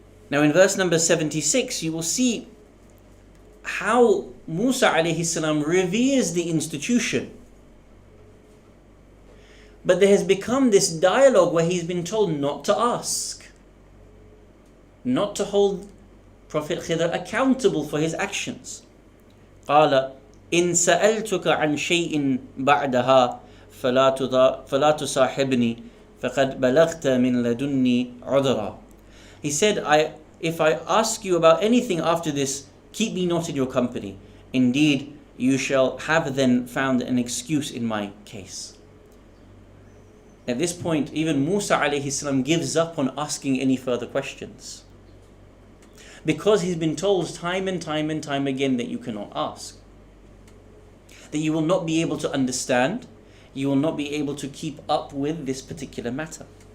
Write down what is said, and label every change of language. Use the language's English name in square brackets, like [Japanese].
[English] Now in verse number 76, you will see how Musa alayhi salam reveres the institution. But there has become this dialogue where he's been told not to ask, not to hold Prophet Khidr accountable for his actions. [Arabic] قال إن سألتك عن شيء بعدها فلا تصاحبني فقد بلغت من لدني عذرا. [English] He said, if I ask you about anything after this, keep me not in your company. Indeed, you shall have then found an excuse in my case. At this point, even Musa alayhi salam gives up on asking any further questions, because he's been told time and time and time again that you cannot ask, that you will not be able to understand, you will not be able to keep up with this particular matter.